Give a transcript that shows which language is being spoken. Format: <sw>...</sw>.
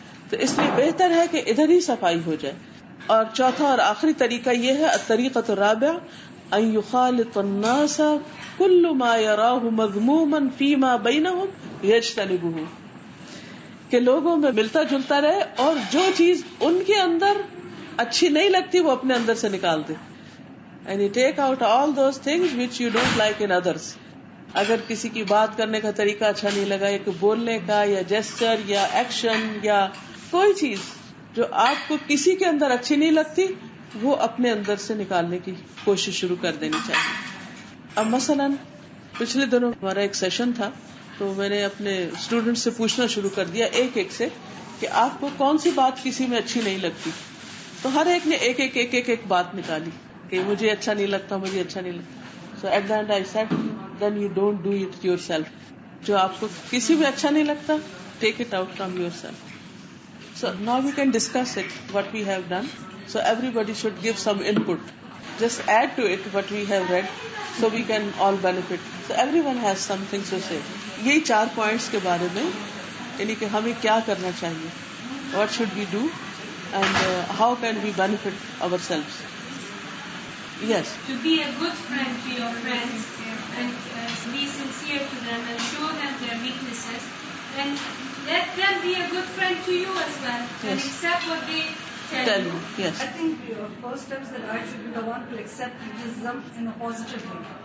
<ur>تو اس لیے بہتر ہے کہ ادھر ہی صفائی ہو جائے. اور چوتھا اور آخری طریقہ یہ ہے،</ur> <ar>الطریقۃ الرابعہ ان یخالط الناس کل ما یراہ مذموما فیما بینہم یجتنبہ،</ar> <ur>کہ لوگوں میں ملتا جلتا رہے اور جو چیز ان کے اندر اچھی نہیں لگتی وہ اپنے اندر سے نکال دے.</ur> <en>And you take out all those things which you don't like in others.</en> <ur>اگر کسی کی بات کرنے کا طریقہ اچھا نہیں لگا، یا بولنے کا یا جیسچر یا ایکشن یا کوئی چیز جو آپ کو کسی کے اندر اچھی نہیں لگتی، وہ اپنے اندر سے نکالنے کی کوشش شروع کر دینی چاہیے. اب مثلاً پچھلے دنوں ہمارا ایک سیشن تھا، تو میں نے اپنے اسٹوڈنٹ سے پوچھنا شروع کر دیا ایک ایک سے کہ آپ کو کون سی بات کسی میں اچھی نہیں لگتی. تو ہر ایک نے ایک بات نکالی کہ مجھے اچھا نہیں لگتا، مجھے اچھا نہیں لگتا.</ur> <en>So at the end I said then you don't do it yourself.</en> <ur>جو آپ کو کسی میں اچھا نہیں لگتا،</ur> <en>Take it out from yourself. So now we can discuss it what we have done. So everybody should give some input, just add to it what we have read so we can all benefit. So everyone has something to say.</en> <ur>یہی 4 points کے بارے میں، یعنی کہ ہمیں کیا کرنا چاہیے،</ur> <en>What should we do and how can we benefit ourselves. Yes, to be a good friend to your friends and be sincere to them and show them their weaknesses, and let them be a good friend to you as well. Yes. And accept what they tell you. Yes, I think your first step is that I should be the one to accept criticism in a positive way.</en>